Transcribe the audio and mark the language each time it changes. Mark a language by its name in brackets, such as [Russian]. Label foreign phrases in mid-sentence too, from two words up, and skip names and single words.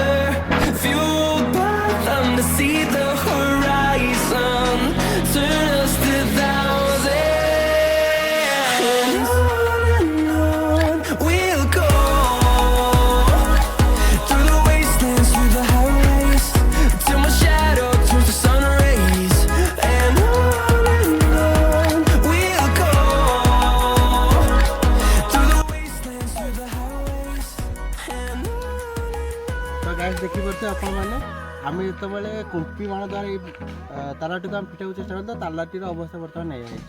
[English] Fueled by them to see the horizon, turn us to thousands, and on we'll go, through the wastelands, through the highways, till my shadow turns to sun rays. [Odia] ଦେଖିପାରୁଛ ଆପଣ ମାନେ ଆମେ ଯେତେବେଳେ କୁମ୍ପି ମାନ ଦ୍ୱାରା ଏଇ ତାଲାଟିକୁ ଆମେ ଫିଟାଇବାକୁ ଚେଷ୍ଟା କରୁ ତ ତାଲାଟିର ଅବସ୍ଥା ବର୍ତ୍ତମାନ ନେଇଯାଇଛି।